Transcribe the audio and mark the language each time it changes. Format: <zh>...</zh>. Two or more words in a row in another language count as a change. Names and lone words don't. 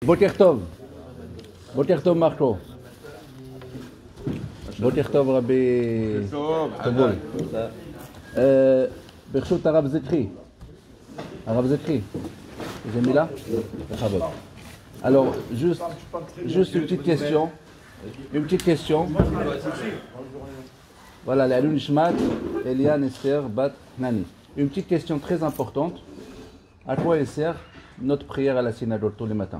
<he>בוקר טוב. בוקר טוב Marco. בוקר טוב Rabbi Tobol. ברשות הרב זכרי. הרב זכרי.</he> <fr>Vous aimez là? Alors, juste une petite question. Une petite question. Voilà, la Nishmat, Eliane Esther Bat Nani. Une petite question très importante. À quoi elle sert notre prière à la synagogue tous les matins?</fr>